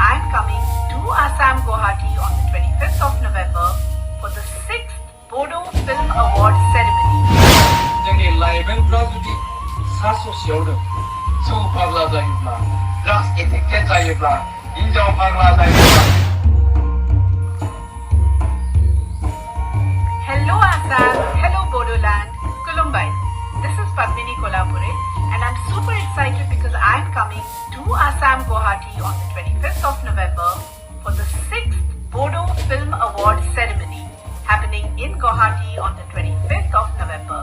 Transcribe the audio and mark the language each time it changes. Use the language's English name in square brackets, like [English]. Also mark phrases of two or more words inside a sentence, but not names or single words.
[English] coming to Assam Guwahati on the 25th of November for the 6th Bodo Film Award ceremony. [Bodo] जोंनि लाइमोनफ्रा जुदि सा ससेयावनो जौ फाग्ला जायोब्ला [English] drugs addicted [Bodo] जायोब्ला हिनजाव फाग्ला जायोब्ला [English] Hello Assam, hello Bodoland, [Bodo] Kulumbai. [English] This is Padmini Kolhapure and I'm super excited because I'm coming to Assam Guwahati on the 25th of November for the 6th Bodo Film Award ceremony happening in Guwahati on the 25th of November.